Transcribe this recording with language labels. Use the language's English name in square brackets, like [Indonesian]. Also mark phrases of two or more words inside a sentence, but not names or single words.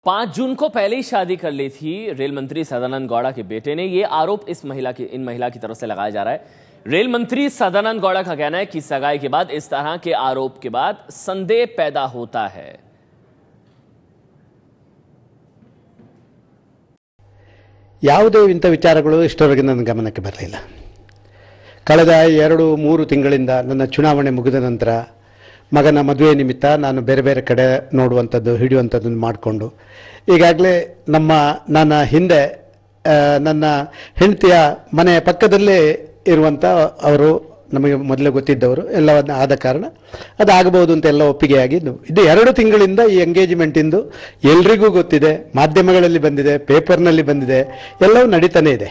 [Hindi] 5 जून को पहले ही शादी कर ली थी रेल मंत्री सदानंद गौड़ा के बेटे ने। ये आरोप इन महिला की तरफ से लगाया जा रहा है। रेल मंत्री सदानंद गौड़ा का कहना है कि सगाई के बाद इस तरह के आरोप के बाद संदेह पैदा होता है। [Kannada] ಯಾವುದೇ ಇಂಥ ವಿಚಾರಗಳು ಇಷ್ಟವರೆಗೆ ನನ್ನ ಗಮನಕ್ಕೆ ಬರಲಿಲ್ಲ. ಕಳೆದ 2-3 ತಿಂಗಳಿಂದ ನನ್ನ ಚುನಾವಣೆ ಮುಗಿದ ನಂತರ ಮಗನ ಮದುವೆ ನಿಮಿತ್ತ ನಾನು ಬೇರೆ ಬೇರೆ ಕಡೆ ನೋಡುವಂಥದ್ದು ಹಿಡಿಯುವಂಥದ್ದನ್ನು ಮಾಡಿಕೊಂಡು ಈಗಾಗಲೇ ನನ್ನ ಹಿಂದೆ ನನ್ನ ಹೆಂಡತಿಯ ಮನೆಯ ಪಕ್ಕದಲ್ಲೇ ಇರುವಂಥ ಅವರು ನಮಗೆ ಮೊದಲೇ ಗೊತ್ತಿದ್ದವರು ಎಲ್ಲವನ್ನ ಆದ ಕಾರಣ ಅದಾಗಬಹುದು ಅಂತ ಎಲ್ಲ ಒಪ್ಪಿಗೆಯಾಗಿದ್ದು ಇದು 2 ತಿಂಗಳಿಂದ ಈ ಎಂಗೇಜ್ಮೆಂಟಿಂದು ಎಲ್ರಿಗೂ ಗೊತ್ತಿದೆ, ಮಾಧ್ಯಮಗಳಲ್ಲಿ ಬಂದಿದೆ, ಪೇಪರ್ನಲ್ಲಿ ಬಂದಿದೆ, ಎಲ್ಲವೂ ನಡೀತಾನೆ ಇದೆ.